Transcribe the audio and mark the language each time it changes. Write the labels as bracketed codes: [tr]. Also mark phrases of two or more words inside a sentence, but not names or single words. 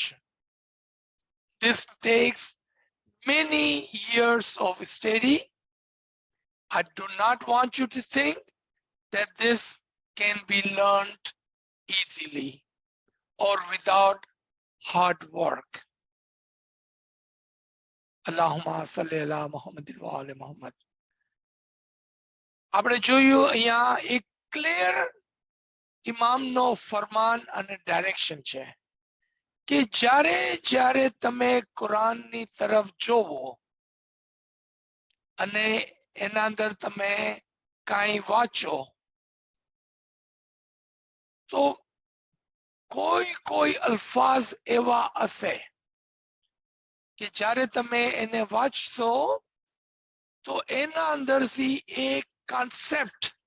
[en] This takes many years of study. I do not want you to think that this can be learned easily or without hard work. [ar] اللهم صل على محمد وعلى محمد. [gu] આપણે જોયું અહીંયા એક ક્લિયર ઇમામનો ફરમાન અને ડાયરેક્શન છે કે જ્યારે જ્યારે તમે કુરાનની તરફ જોવો અને એના અંદર તમે કાંઈ વાંચો તો કોઈ અલ્ફાઝ એવા હશે કે જ્યારે તમે એને વાંચશો તો એના અંદરથી એક કોન્સેપ્ટ